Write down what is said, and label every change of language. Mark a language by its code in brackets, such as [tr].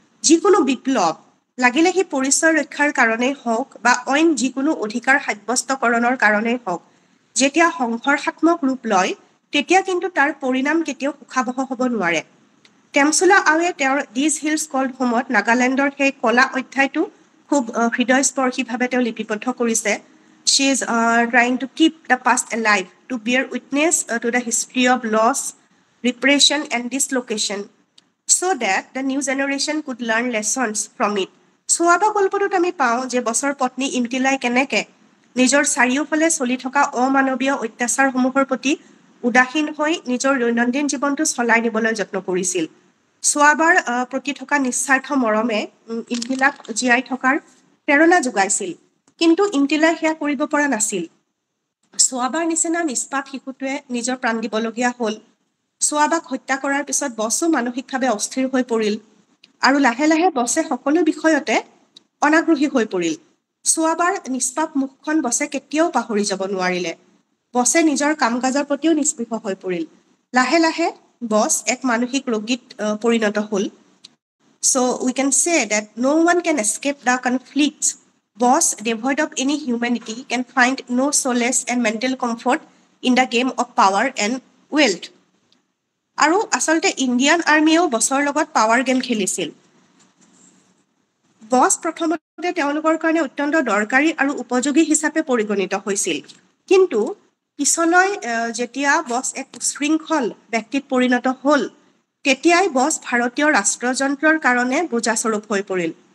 [as] যিকোনো বিপ্লৱ, লাগিলে সি পৰিচয় ৰক্ষাৰ কাৰণেই হওক বা অইন যিকোনো অধিকাৰ সাব্যস্তকৰণৰ কাৰণেই হওক, যেতিয়া সংঘৰ্ষাত্মক ৰূপ লয়, তেতিয়া কিন্তু তাৰ পৰিণাম কেতিয়াও সুখাবহ হ'ব নোৱাৰে। টেমচুলা আওয়ে তেওঁৰ দিজ হিলছ কল্ড হোমত নাগালেণ্ডৰ সেই কলা অধ্যায়টো খুব হৃদয়স্পৰ্শীভাৱে তেওঁ লিপিবদ্ধ কৰিছে। [en] She is trying to keep the past alive, to bear witness to the history of loss, repression and dislocation, so that the new generation could learn lessons from it. [as] চোৱাবা গল্পটোত আমি পাওঁ যে বছৰ পত্নী ইমতিলাই কেনেকে নিজৰ চাৰিওফালে চলি থকা অমানৱীয় অত্যাচাৰসমূহৰ প্ৰতি উদাসীন হৈ নিজৰ দৈনন্দিন জীৱনটো চলাই নিবলৈ যত্ন কৰিছিল। চোৱাবাৰ প্ৰতি থকা নিস্বাৰ্থ মৰমে ইমতিলাক জীয়াই থকাৰ প্ৰেৰণা যোগাইছিল, কিন্তু ইমতিলাই সেয়া কৰিব পৰা নাছিল। চোৱাবাৰ নিচিনা নিষ্পাপ শিশুটোৱে নিজৰ প্ৰাণ দিবলগীয়া হ'ল। চোৱাবাক হত্যা কৰাৰ পিছত বছো মানসিকভাৱে অস্থিৰ হৈ পৰিল আৰু লাহে লাহে বছে সকলো বিষয়তে অনাগ্ৰহী হৈ পৰিল। চোৱাবাৰ নিষ্পাপ মুখখন বছে কেতিয়াও পাহৰি যাব নোৱাৰিলে। বছে নিজৰ কাম কাজৰ প্ৰতিও নিস্পৃহ হৈ পৰিল। লাহে লাহে বছ এক মানসিক ৰোগীত পৰিণত হ'ল। [en] So we can say that no one can escape the conflicts. Boss, devoid of any humanity, can find no solace and mental comfort in the game of power and wealth. [as] আৰু আচলতে ইণ্ডিয়ান আৰ্মিয়েও বছৰ লগত power game খেলিছিল। বছ প্ৰথমতে তেওঁলোকৰ কাৰণে অত্যন্ত দৰকাৰী আৰু উপযোগী হিচাপে পৰিগণিত হৈছিল, কিন্তু পিছলৈ যেতিয়া বছ এক উশৃংখল ব্যক্তিত পৰিণত হ'ল, তেতিয়াই বছ ভাৰতীয় ৰাষ্ট্ৰযন্ত্ৰৰ কাৰণে বোজাস্বৰূপ হৈ পৰিল।